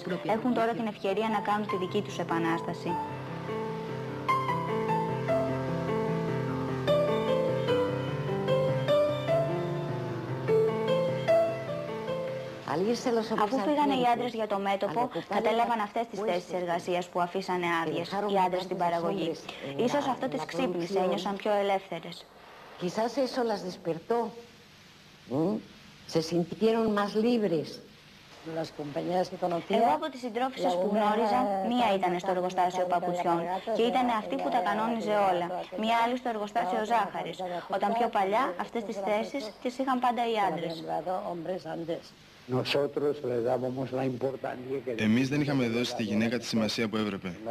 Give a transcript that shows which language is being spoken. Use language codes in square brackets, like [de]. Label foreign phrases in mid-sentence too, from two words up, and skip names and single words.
[el] Έχουν τώρα την ευκαιρία να κάνουν τη δική τους επανάσταση. Αφού φύγανε οι άντρες για το μέτωπο, κατέλαβαν αυτές τις θέσεις εργασίας που αφήσανε άδειες, οι άντρες στην παραγωγή. Ίσως αυτό τις ξύπνησε, ένιωσαν πιο ελεύθερες. [es] Quizás eso las despertó. Se sintieron más libres. [el] Εγώ από τις συντρόφισσες που γνώριζα, μία ήταν στο εργοστάσιο παπουτσιών και ήταν αυτή που τα κανόνιζε όλα. Μία άλλη στο εργοστάσιο ζάχαρης, όταν πιο παλιά αυτές τις θέσεις τις είχαν πάντα οι άντρες. Εμείς δεν είχαμε δώσει στη γυναίκα τη σημασία που έπρεπε.